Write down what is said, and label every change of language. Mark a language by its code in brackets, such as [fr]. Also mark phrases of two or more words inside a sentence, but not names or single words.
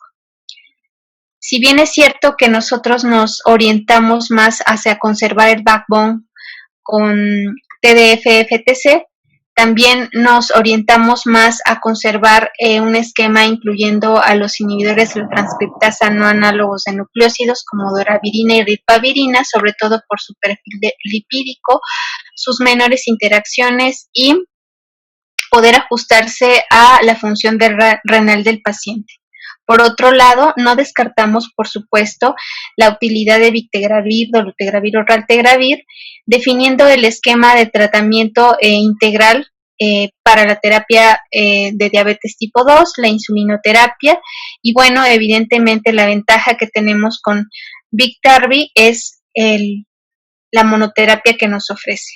[es] Si bien es cierto que nosotros nos orientamos más hacia conservar el backbone con TDF-FTC, también nos orientamos más a conservar un esquema incluyendo a los inhibidores de la transcriptasa no análogos de nucleósidos como doravirina y ribavirina, sobre todo por su perfil lipídico, sus menores interacciones y poder ajustarse a la función renal del paciente. Por otro lado, no descartamos, por supuesto, la utilidad de Victegravir, dolutegravir o raltegravir, definiendo el esquema de tratamiento integral para la terapia de diabetes tipo 2, la insulinoterapia, y bueno, evidentemente la ventaja que tenemos con Biktarvy es la monoterapia que nos ofrece.